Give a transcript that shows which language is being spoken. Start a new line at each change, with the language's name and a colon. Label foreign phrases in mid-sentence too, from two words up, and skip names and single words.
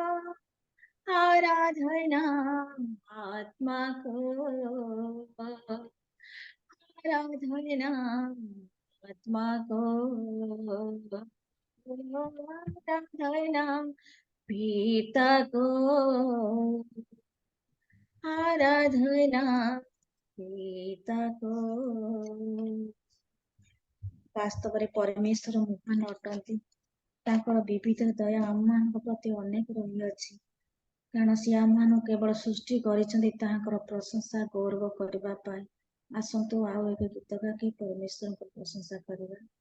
Hindi: आराधना आत्मा को, आराधना आत्मा को, आराधना पिता को, आराधना पिता को।
Odia: ବାସ୍ତବରେ ପରମେଶ୍ୱର ମହାନ ଅଟନ୍ତି, ତାଙ୍କର ବିବିଧ ଦୟା ଆମମାନଙ୍କ ପ୍ରତି ଅନେକ ରହିଅଛି, କାରଣ ସେ ଆମମାନଙ୍କୁ କେବଳ ସୃଷ୍ଟି କରିଛନ୍ତି ତାହାଙ୍କର ପ୍ରଶଂସା ଗୌରବ କରିବା ପାଇଁ। ଆସନ୍ତୁ ଆଉ ଏକ ଗୀତ ଗାଇ ପରମେଶ୍ୱରଙ୍କ ପ୍ରଶଂସା କରିବା।